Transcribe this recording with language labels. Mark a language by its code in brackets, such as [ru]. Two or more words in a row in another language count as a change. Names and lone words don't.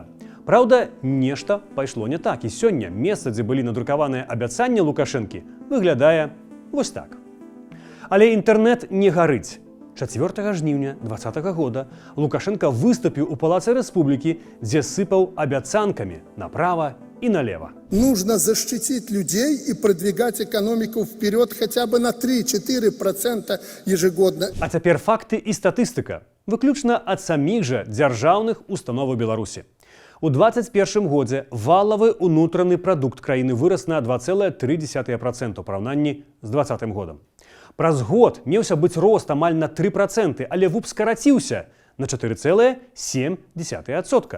[be] Праўда, нешта пайшло не так, і сёння месца, дзе былі надрукаваныя абяцанні Лукашэнкі, выглядае вось так. Але інтэрнэт не гарыць. 4 жніўня 2020 года Лукашенко выступіў у Палацы Рэспублікі, дзе сыпаў абяцанкамі [ru] направо и налево. Нужно защитить людей и продвигать экономику вперед хотя бы на 3-4% ежегодно. [be] А цяпер факты і статыстыка, выключна ад саміх жа дзяржаўных установаў Беларусі. У 2021 годзе валавы ўнутраны прадукт краіны вырас на 2,3% у параўнанні з 2020 годам. Праз год меўся быць рост амаль на 3%, але ВУП скараціўся на 4,7%.